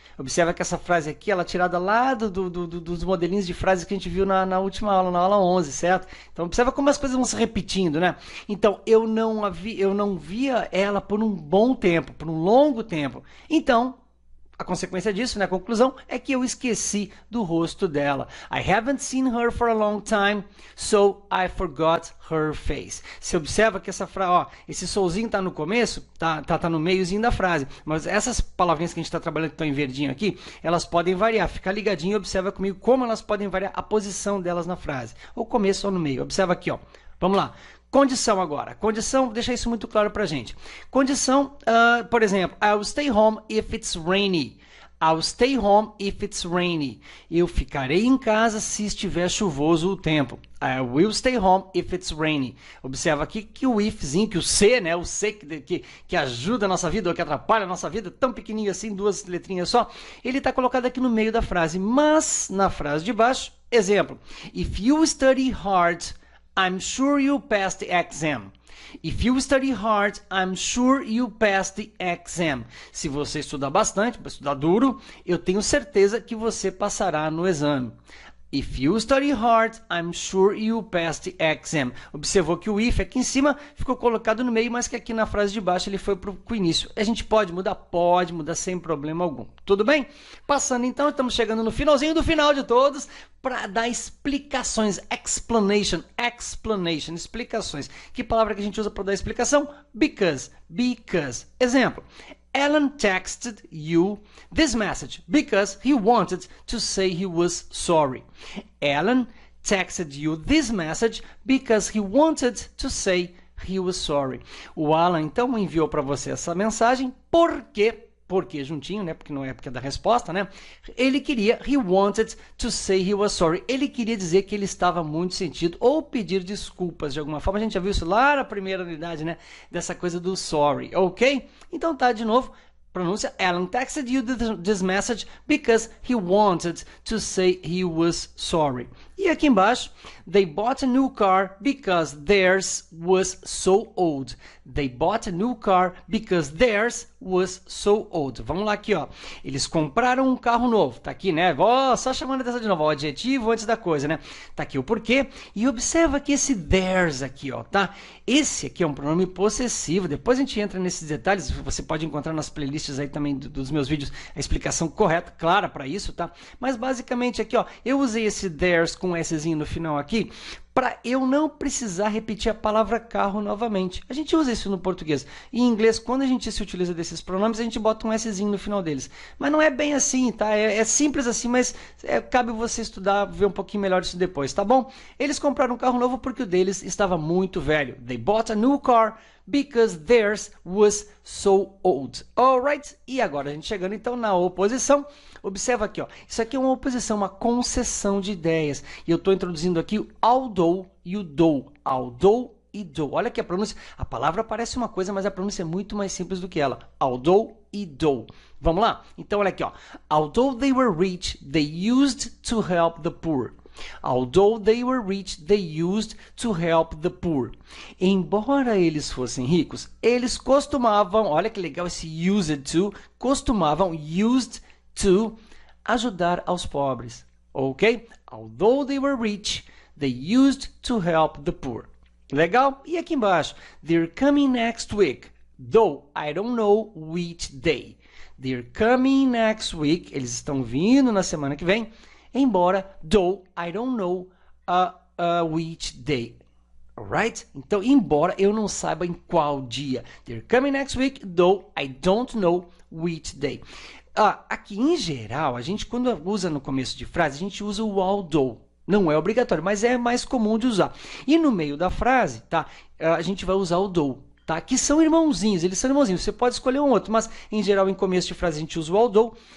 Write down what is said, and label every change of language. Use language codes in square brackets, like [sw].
[pt] Observa que essa frase aqui, ela é tirada lá dos modelinhos de frases que a gente viu na última aula, na aula 11, certo? Então, observa como as coisas vão se repetindo, né? Então, eu não via ela por um bom tempo, por um longo tempo. Então, a consequência disso, né, a conclusão, é que eu esqueci do rosto dela. [en] I haven't seen her for a long time, so I forgot her face. [pt] Você observa que essa frase, ó, esse solzinho tá no começo, tá no meiozinho da frase, mas essas palavrinhas que a gente está trabalhando que estão em verdinho aqui, elas podem variar. Fica ligadinho e observa comigo como elas podem variar a posição delas na frase, ou começo ou no meio. Observa aqui, ó. Vamos lá. Condição agora. Condição, deixa isso muito claro pra gente. Condição, por exemplo, [en] I'll stay home if it's rainy. I'll stay home if it's rainy. [pt] Eu ficarei em casa se estiver chuvoso o tempo. [en] I will stay home if it's rainy. [pt] Observa aqui que o ifzinho, que o C, né? O C que ajuda a nossa vida ou que atrapalha a nossa vida, tão pequenininho assim, duas letrinhas só, ele está colocado aqui no meio da frase. Mas, na frase de baixo, exemplo. [en] If you study hard, I'm sure you'll pass the exam. If you study hard, I'm sure you'll pass the exam. [pt] Se você estudar bastante, estudar duro, eu tenho certeza que você passará no exame. [en] If you study hard, I'm sure you'll pass the exam. [pt] Observou que o if aqui em cima ficou colocado no meio, mas que aqui na frase de baixo ele foi para o início. A gente pode mudar? Pode mudar sem problema algum. Tudo bem? Passando então, estamos chegando no finalzinho do final de todos para dar explicações. Explanation, explicações. Que palavra que a gente usa para dar explicação? [en] Because. Exemplo. Alan texted you this message because he wanted to say he was sorry. Alan texted you this message because he wanted to say he was sorry. [pt] O Alan, então, enviou para você essa mensagem porque juntinho, né? Porque não é porque é da resposta, né? [en] He wanted to say he was sorry. [pt] Ele queria dizer que ele estava muito sentido ou pedir desculpas de alguma forma. A gente já viu isso lá na primeira unidade, né? Dessa coisa do sorry, ok? Então tá, de novo. [en] Pronúncia, Alan texted you this message because he wanted to say he was sorry. [pt] E aqui embaixo, [en] they bought a new car because theirs was so old. They bought a new car because theirs was so old. [pt] Vamos lá aqui, ó. Eles compraram um carro novo. Tá aqui, né? Só chamando atenção de novo, o adjetivo antes da coisa, né? Tá aqui o porquê. E observa que esse theirs aqui, ó, tá? Esse aqui é um pronome possessivo. Depois a gente entra nesses detalhes. Você pode encontrar nas playlists aí também dos meus vídeos a explicação correta, clara para isso, tá? Mas basicamente aqui, ó, eu usei esse theirs com Szinho no final aqui, para eu não precisar repetir a palavra carro novamente. A gente usa isso no português. Em inglês, quando a gente se utiliza desses pronomes, a gente bota um Szinho no final deles. Mas não é bem assim, tá? É simples assim, mas cabe você estudar, ver um pouquinho melhor isso depois, tá bom? Eles compraram um carro novo porque o deles estava muito velho. [en] They bought a new car because theirs was so old. Alright? [pt] E agora a gente chegando então na oposição. Observa aqui, ó. Isso aqui é uma oposição, uma concessão de ideias. E eu estou introduzindo aqui o although e o though. Although e though. Olha que a pronúncia, a palavra parece uma coisa, mas a pronúncia é muito mais simples do que ela. Although e though. Vamos lá? Então, olha aqui, ó. [en] Although they were rich, they used to help the poor. Although they were rich, they used to help the poor. [pt] Embora eles fossem ricos, eles costumavam, olha que legal esse used to, costumavam, used to, ajudar aos pobres, ok? [en] Although they were rich, they used to help the poor. Legal? E aqui embaixo, they're coming next week, though I don't know which day. They're coming next week, [pt] eles estão vindo na semana que vem, embora, [en] though I don't know which day. Alright? [pt] Então, embora eu não saiba em qual dia. [en] They're coming next week, though I don't know which day. [pt] Aqui, em geral, a gente, quando usa no começo de frase, a gente usa o although. Não é obrigatório, mas é mais comum de usar. E no meio da frase, tá? A gente vai usar o though. Tá? Que são irmãozinhos, eles são irmãozinhos. Você pode escolher um outro, mas em geral, em começo de frase, a gente usa o although.